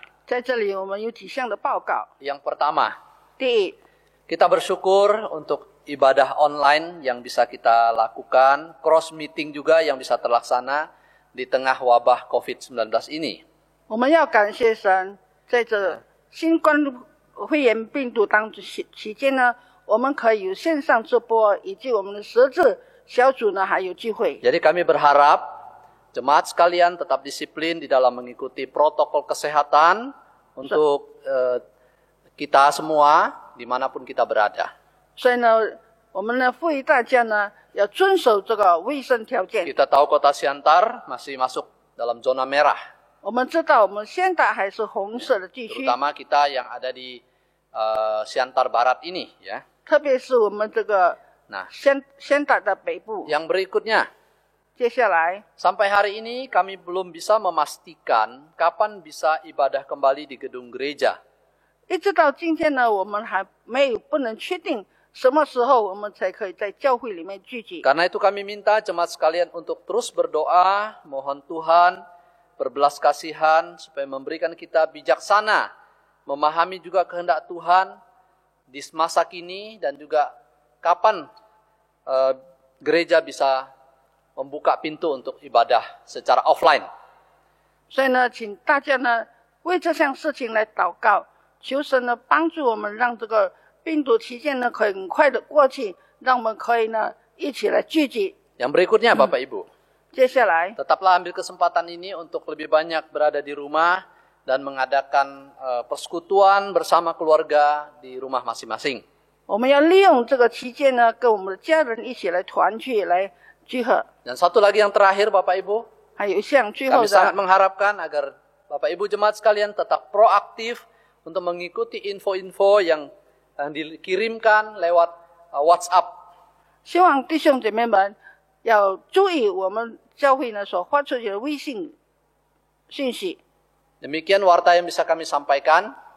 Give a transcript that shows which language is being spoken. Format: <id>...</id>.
<zh>在这里我们有几项的报告。</zh> <id>Yang pertama,</id> <zh>第一，</zh> <id>kita bersyukur untuk ibadah online yang bisa kita lakukan,</id> <en>cross meeting</en> <id>juga yang bisa terlaksana di tengah wabah COVID-19 ini.</id> <zh>我们要感谢神，在这新冠肺炎病毒当中期间呢，我们可以有线上直播，以及我们的十字小组呢还有聚会。</zh> <id>Jadi kami berharap jemaat sekalian tetap disiplin di dalam mengikuti protokol kesehatan untuk kita semua dimanapun kita berada.</id> <zh>所以呢，我们呢呼吁大家呢要遵守这个卫生条件。</zh> <id>Kita tahu kota Siantar masih masuk dalam zona merah,</id> <zh>我们知道我们现在还是红色的地区，</zh> <id>terutama kita yang ada di Siantar Barat ini, ya.</id> <zh>特别是我们这个</zh> <id>Nah,</id> <zh>先打的北部。</zh> <id>yang berikutnya,</id> <zh>接下来，</zh> <id>sampai hari ini kami belum bisa memastikan kapan bisa ibadah kembali di gedung gereja.</id> <zh>一直到今天呢，我们还不能确定什么时候我们才可以在教会里面聚集。</zh> <id>Karena itu kami minta jemaat sekalian untuk terus berdoa, mohon Tuhan berbelas kasihan supaya memberikan kita bijaksana, memahami juga kehendak Tuhan di masa kini dan juga kapan gereja bisa membuka pintu untuk ibadah secara offline.</id> <zh>所以呢，请大家呢为这项事情来祷告，求神呢帮助我们，让这个病毒期间呢可以很快的过去，让我们可以呢一起来聚集。</zh> <id>Yang berikutnya Bapak Ibu,</id> <zh>接下来，</zh> <id>tetaplah ambil kesempatan ini untuk lebih banyak berada di rumah dan mengadakan persekutuan bersama keluarga di rumah masing-masing.</id> <zh>我们要利用这个期间呢，跟我们的家人一起来团聚，来聚合。</zh> <id>Dan satu lagi yang terakhir Bapak Ibu,</id> <zh>还有一项最后</zh> <id>kami sangat</id> <zh>的，</zh> <id>mengharapkan agar Bapak Ibu jemaat sekalian tetap proaktif untuk mengikuti info-info yang dikirimkan lewat WhatsApp.</id> <zh>希望弟兄姐妹们要注意我们教会呢所发出去的微信讯息。</zh> <id>Demikian warta yang bisa kami sampaikan.</id>